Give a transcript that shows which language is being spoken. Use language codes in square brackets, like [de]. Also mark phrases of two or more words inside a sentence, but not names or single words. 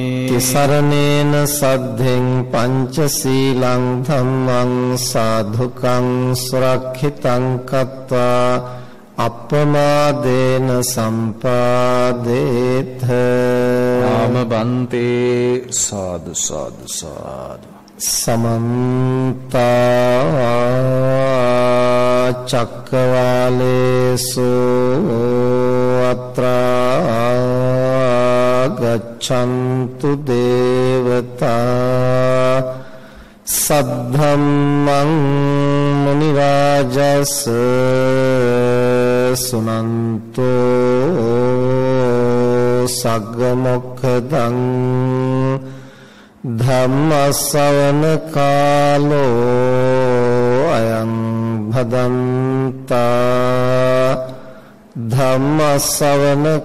[pi] තිසරණේන සද්ධෙන් පංචශීලං ධම්මං සාධුකං සුරක්ෂිතං කତ୍වා අප්පමාදේන සම්පාදේත නාම බන්තේ සාදු සාදු සාදු සමන්ත චක්කවාලේසු අත්‍රා ගච්ඡන්තු දේවතා සද්ධම්මං මුනි රාජස් සුනන්තෝ සග්ග මොක්ඛදං ධම්ම ශ්‍රවණ කාලෝ අයං භදන්තා ධම්ම ශ්‍රවණ